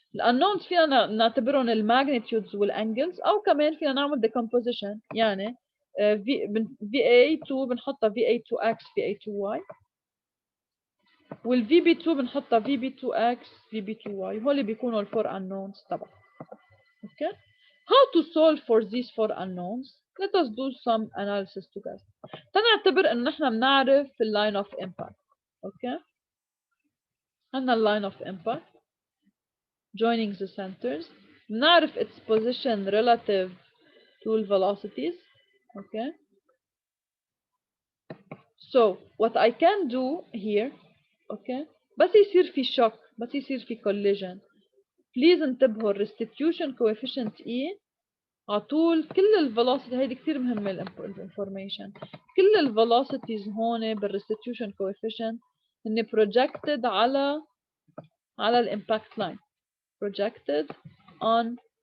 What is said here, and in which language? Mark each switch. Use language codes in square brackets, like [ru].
[ar] الunknowns فينا نعتبرهم الماجنتيودز والانجلز، أو كمان فينا نعمل decomposition، يعني VA2 بنحطها VA2X VA2Y، وال VB2 بنحطها VB2X VB2Y. هول بيكونوا ال 4 unknowns تبعهم. [en] Okay, how to solve for these 4 unknowns? Let us do some analysis together. [ar] تنعتبر إنه نحن بنعرف ال line of impact. Okay, عندنا ال line of impact joining the centers. بنعرف its position relative to the velocities. [en] Okay, so what I can do here, okay, [ar] بس يصير في shock، بس يصير في collision، بليز انتبهوا الريستيتيوشن كويفيشنت E على طول كل الفيلوسيتي، هيدي كثير مهمه الانفورميشن، كل الفيلوسيتيز هون بالريستيتيوشن كويفيشنت هن بروجكتد على الامباكت لاين، بروجكتد اون.